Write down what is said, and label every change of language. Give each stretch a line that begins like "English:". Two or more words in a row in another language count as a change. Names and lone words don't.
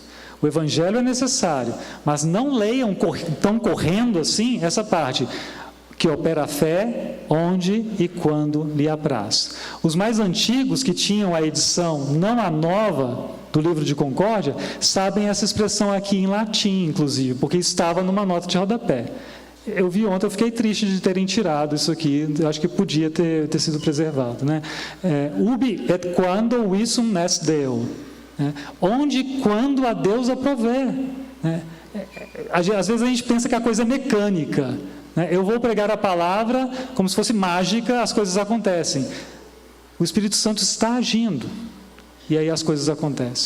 Portuguese: O Evangelho é necessário, mas não leiam tão correndo assim essa parte, que opera a fé, onde e quando lhe apraz. Os mais antigos, que tinham a edição, não a nova, do livro de Concórdia, sabem essa expressão aqui em latim, inclusive, porque estava numa nota de rodapé. Eu vi ontem, eu fiquei triste de terem tirado isso aqui, eu acho que podia ter sido preservado.
Latin: Ubi et quando visum est Deo.
Portuguese: Onde e quando a Deus aprover. Às vezes a gente pensa que a coisa é mecânica. Eu vou pregar a palavra como se fosse mágica, as coisas acontecem. O Espírito Santo está agindo, e aí as coisas acontecem.